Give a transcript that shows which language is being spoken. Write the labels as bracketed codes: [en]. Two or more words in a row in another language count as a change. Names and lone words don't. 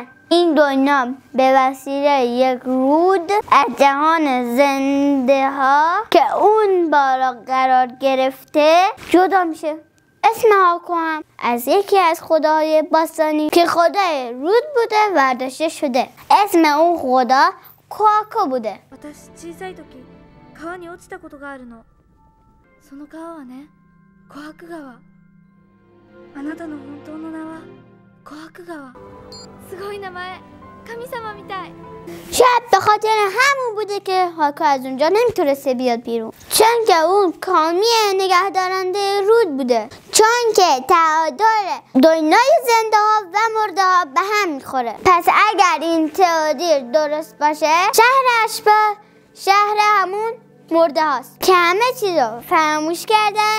[fa] این دنیا به وسیله یک رود از جهان زنده ها که اون بالا قرار گرفته جدا میشه. اسم هاکو از یکی از خداهای باستانی که خدای رود بوده ورداشته شده. اسم اون خدا کوآکو بوده. [ja] 私小さい時川に落ちたことがあるの。その川はね、コハク川。あなたの本当の名はコハク川。すごい名前。神様みたい。 [fa] شاید به خاطر همون بوده که هاکو از اونجا نمیتونسته بیاد بیرون، چون که اون کامی نگهدارنده رود بوده، چون که تعادل دنیای زنده ها و مرده ها به هم میخوره. پس اگر این تئوری درست باشه، شهر اشباح شهر همون مرده هاست که همه چیز رو فراموش کردن.